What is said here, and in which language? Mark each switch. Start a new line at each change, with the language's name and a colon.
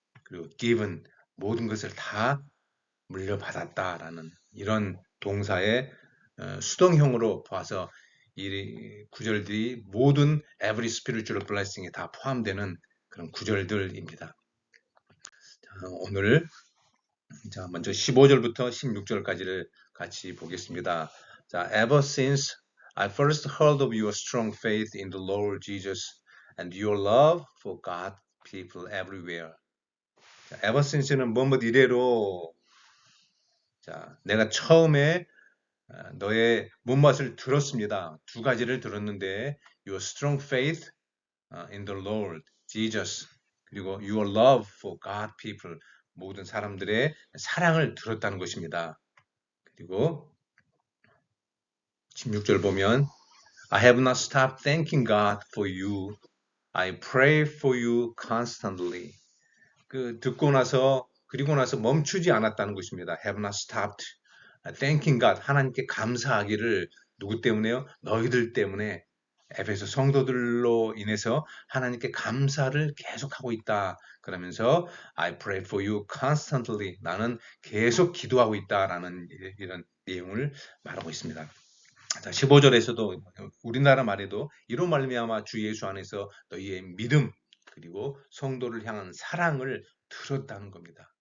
Korean: 그리고 given, 모든 것을 다 물려받았다라는 이런 동사의 수동형으로 봐서 이 구절들이 모든
English: every spiritual blessing
Korean: 에 다 포함되는 그런 구절들입니다. 오늘 자, 먼저 15절부터 16절까지를 같이 보겠습니다.
English: 자, ever since I first heard of your strong faith in the Lord Jesus and your love for God people everywhere.
Korean: 자, ever since는 뭐뭐 이래로 자, 내가 처음에 너의 문맛을 들었습니다. 두 가지를 들었는데
English: your strong faith in the Lord Jesus
Korean: 그리고
English: your love for God people
Korean: 모든 사람들의 사랑을 들었다는 것입니다. 그리고 16절 보면
English: I have not stopped thanking God for you. I pray for you constantly.
Korean: 그 듣고 나서 그리고 나서 멈추지 않았다는 것입니다.
English: Have not stopped thanking God.
Korean: 하나님께 감사하기를 누구 때문에요? 너희들 때문에 에베소 성도들로 인해서 하나님께 감사를 계속하고 있다. 그러면서
English: I pray for you constantly.
Korean: 나는 계속 기도하고 있다라는 이런 내용을 말하고 있습니다. 자, 15절에서도 우리나라 말에도 이로 말미암아 주 예수 안에서 너희의 믿음 그리고 성도를 향한 사랑을 들었다는 겁니다.